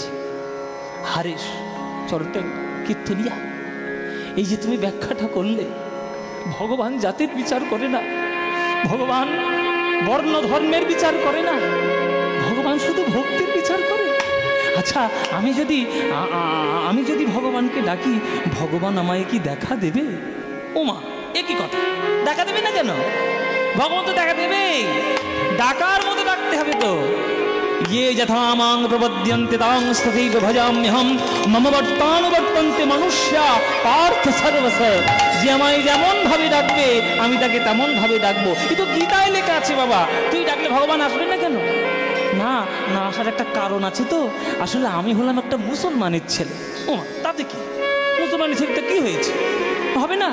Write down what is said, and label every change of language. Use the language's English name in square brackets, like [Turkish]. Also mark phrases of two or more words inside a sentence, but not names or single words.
[Bangla] হারেস চরণটা কীর্তনিয়া, এই যে তুমি ব্যাখ্যাটা করলে, ভগবান জাতির বিচার করে না, ভগবান বর্ণ ধর্মের বিচার করে না, ভগবান শুধু ভক্তির বিচার করে। আচ্ছা আমি যদি ভগবানকে ডাকি, ভগবান আমায় কি দেখা দেবে? ওমা, এ কি কথা, দেখা দেবে না কেন? ভগবান তো দেখা দেবে, ডাকার মতো ডাকতে হবে তো। [Sanskrit] ये यथा मां प्रपद्यन्ते तां तथैव भजाम्यहं मम बर्तानुवर्तन्ते मनुष्या पार्थ सर्वस। [Bangla] যে আমায় যেমন ভাবে ডাকবে আমি তাকে তেমন ভাবে ডাকবো। এ তো গীতায় লেখা আছে বাবা, তুই ডাকলে ভগবান আসবে না কেন? না না, আসার একটা কারণ আছে তো। আসলে আমি হলাম একটা মুসলমানের ছেলে। ও তাতে কি, মুসলমানের ছেলেটা কি হয়েছে, হবে না?